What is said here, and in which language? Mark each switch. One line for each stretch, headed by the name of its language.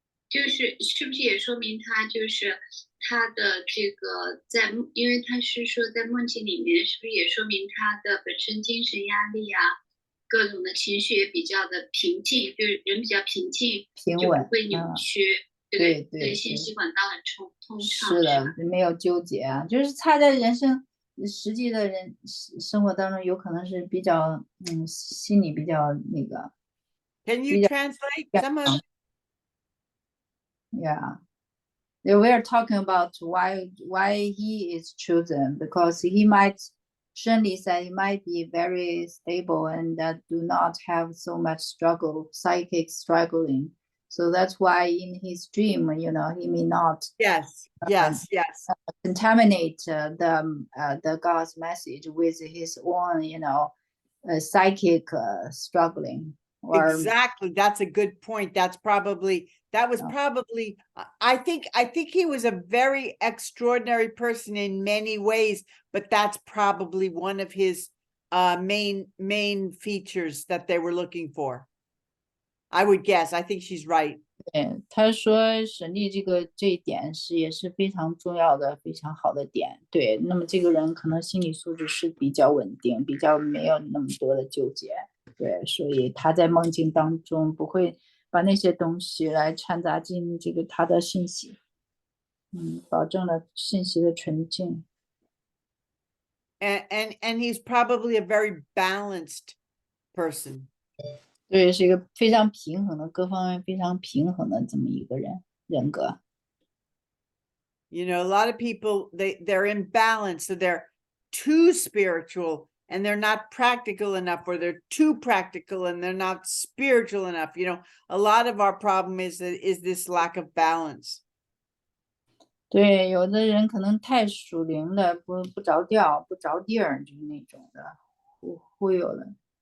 Chinese: 是不是也说明他就是他的这个因为他是说在梦境里面，是不是也说明他的本身精神压力啊，各种的情绪也比较的平静，就是人比较平静，平稳，就不会扭曲，对，信息管道很通畅。是的，没有纠结啊，就是他在人生实际的生活当中，有可能是比较心理比较那个。
English: Can you translate some of? Yeah, we are talking about why he is chosen, because he might, Shirley said, he might be very stable and that do not have so much struggle, psychic struggling. So that's why in his dream, he may not Yes, yes, yes. contaminate the God's message with his own, psychic struggling. Or Exactly. That's a good point. That was Oh. probably, I think he was a very extraordinary person in many ways, but that's probably one of his main features that they were looking for. I would guess. I think she's right.
Chinese: 对，他说神力这一点也是非常重要的、非常好的点。对，那么这个人可能心理素质是比较稳定，比较没有那么多的纠结。对，所以他在梦境当中不会把那些东西来掺杂进他的信息，保证了信息的纯净。
English: And he's probably a very balanced person.
Chinese: 对，是一个非常平衡的，各方面非常平衡的这么一个人格。
English: A lot of people, they're imbalanced, so they're too spiritual and they're not practical enough, or they're too practical and they're not spiritual enough. A lot of our problem is this lack of balance.
Chinese: 对，有的人可能太属灵了，不着调，不着地儿，就是那种的，忽悠的。